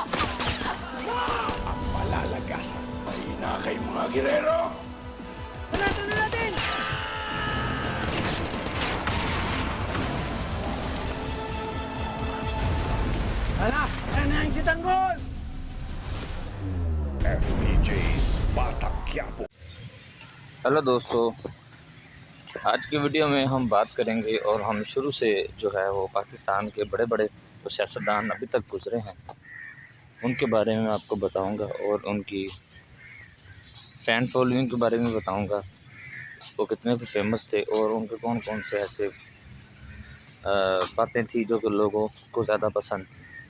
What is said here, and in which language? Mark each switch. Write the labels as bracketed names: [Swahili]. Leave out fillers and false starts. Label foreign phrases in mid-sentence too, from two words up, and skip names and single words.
[Filipino] Ang malalagasan. Mahina kayo mga girero! Panatan na natin! Hala! Ayan na yung si Tanggol! FPJ's Batang Quiapo. [Hindi] हेलो दोस्तों, आज की वीडियो में हम बात करेंगे और हम शुरू से जो है वो पाकिस्तान के बड़े बड़े जो सियासतदान अभी तक गुजरे हैं उनके बारे में आपको बताऊंगा और उनकी [English] fan following [Hindi] के बारे में बताऊंगा, वो कितने फेमस थे और उनके कौन कौन से ऐसे बातें थी जो कि लोगों को ज़्यादा पसंद थी।